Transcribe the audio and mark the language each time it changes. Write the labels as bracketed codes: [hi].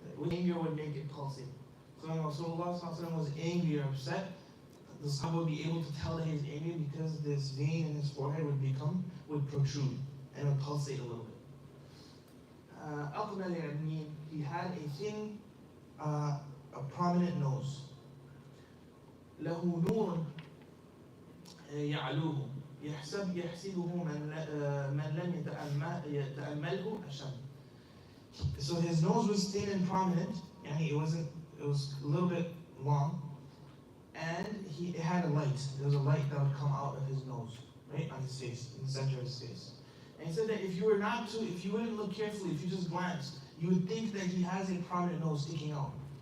[en] Anger would make it pulsate. So when Rasulullah was angry or upset, the Sahaba would be able to tell that he was angry because this vein in his forehead would protrude and would pulsate a little bit. Aqbal al-Yameen, he had a thin, a prominent nose. [ar] له نور يعلوه يحسبه من لم يتأمله أشم. [en] So his nose was thin and prominent, and it was a little bit long, and it had a light. There was a light that would come out of his nose, right, on his face, in the center of his face. And he said that if you wouldn't look carefully, if you just glanced, you would think that he has a prominent nose sticking out.